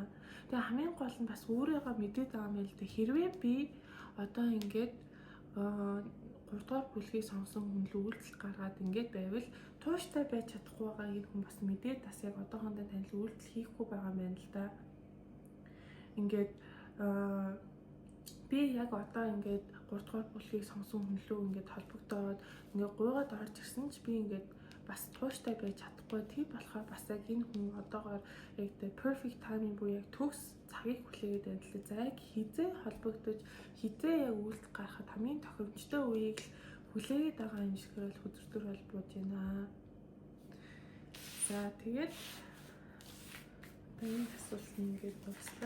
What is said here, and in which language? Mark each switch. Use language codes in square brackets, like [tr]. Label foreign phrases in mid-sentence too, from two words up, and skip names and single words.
[mn] Тэгээ хамгийн гол нь бас өөрийгөө мэдээд байгаа юм байл да. Хэрвээ би одоо ингээд 3 дугаар бүлгийг сонгосон хүн л үйлдэл гаргаад ингээд байвал тууштай байж чадахгүй байгаа энэ хүн бас мэдээд бас яг одоохондоо танил үйлдэл хийхгүй байгаа юм байна л да. Ингээд би яг одоо ингээд 3 дугаар бүлгийг сонгосон хүн лөө ингээд холбогдоод ингээд гуйгаад орж ирсэн ч би ингээд бас тууштай байж чадахгүй. Тийм болохоор бас яг энэ хүн одоогоор яг [en] the perfect timing [mn] буюу яг төгс цагийг хүлээгээд байна л да. За яг хизээ холбогдож хизээ яг үйлдэл гаргахад хамгийн тохиромжтой үеийг л хүлээгээд байгаа юм шиг л өдөртөөр бол бууж байна. За тэгээд энэ асуулт ингээд дуслаа.